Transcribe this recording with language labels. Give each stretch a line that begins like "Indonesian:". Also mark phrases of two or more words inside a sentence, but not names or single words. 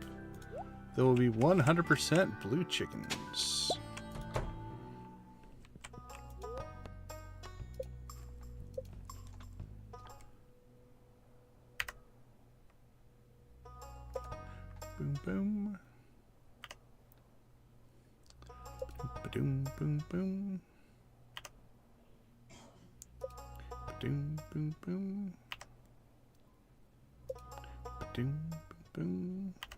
English: There will be 100% blue chickens. Boom, boom. Ba-doom, boom, boom. Ba-doom, boom, boom. Ba-doom, boom, boom.